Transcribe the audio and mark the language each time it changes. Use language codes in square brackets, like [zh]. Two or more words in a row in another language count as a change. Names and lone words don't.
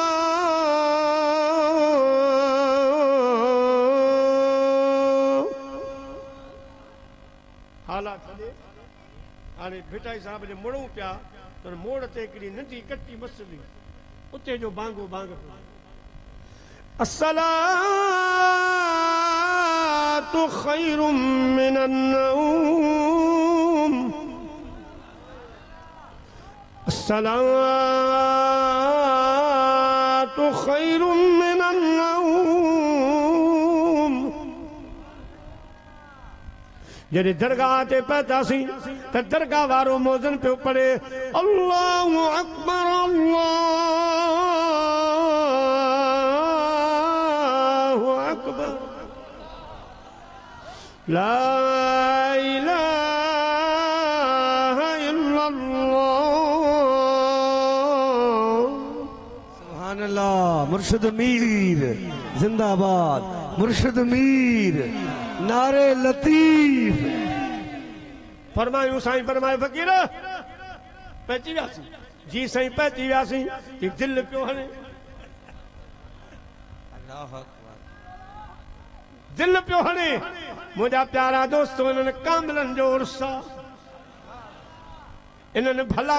[sd] हालात हाणे भिटाई साहब जे मुड़ूं पिया त मोड़ ते हिकिड़ी नंढी कटी मसली उते जो बांगो बांग [ar] الصلاة خير من النوم الصلاة خير من النوم अस्सलातु खैरुम मिनन नौम। [sd] जॾहिं दरगाह ते पहुतासीं त दरगाह वारो मोज़न पियो पढ़े [ar] الله أكبر الله أكبر لا إله إلا الله. سبحان الله. [sd] मुर्शिद मीर जिंदाबाद मुर्शिद मीर नारे लतीफ। फरमायूं साईं फरमाए फ़कीर पहुची वियासीं जी साईं पहुची वियासीं कि दिल पियो हणे दिल पियो हणे मुंहिंजा प्यारा दोस्त इन्हनि कामिलनि जो उर्स आहे इन्हनि भला